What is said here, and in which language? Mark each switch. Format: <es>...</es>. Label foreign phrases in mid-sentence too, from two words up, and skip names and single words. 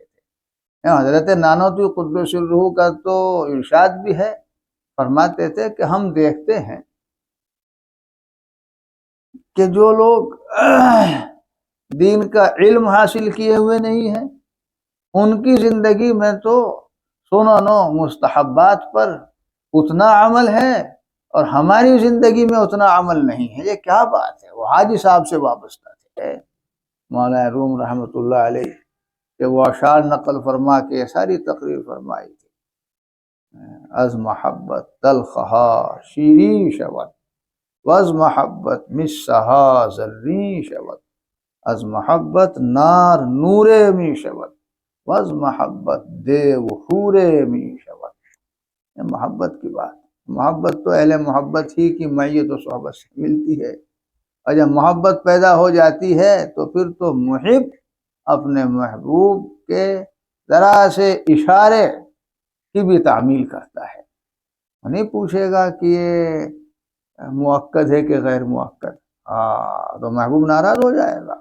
<ur>حضرت نانوتوی</ur> <ar>قدس الروح</ar> <ur>کا تو ارشاد بھی ہے، فرماتے تھے کہ ہم دیکھتے ہیں کہ جو لوگ دین کا علم حاصل کیے ہوئے نہیں ہیں، ان کی زندگی میں تو سنن و مستحبات پر اتنا عمل ہے اور ہماری زندگی میں اتنا عمل نہیں ہے۔ یہ کیا بات ہے؟ وہ حاجی صاحب سے وابستہ تھے، مولانا روم</ur> <ar>رحمۃ اللہ علیہ،</ar> <ur>کہ وہ اشعار نقل فرما کے ساری تقریر فرمائی تھی،</ur> <fa>از محبت تلخہا شیریں شود، وز محبت مسہا زریں شود، از محبت نار نورے می شود، وز محبت دیو حورے می شود۔</fa> <ur>یہ محبت کی بات، محبت تو اہل محبت ہی کی معیت و صحبت سے ملتی ہے، اور جب محبت پیدا ہو جاتی ہے تو پھر تو محب اپنے محبوب کے ذرا سے اشارے کی بھی تعمیل کرتا ہے، نہیں پوچھے گا کہ یہ مؤکد ہے کہ غیر مؤکد، تو محبوب ناراض ہو جائے گا۔</ur>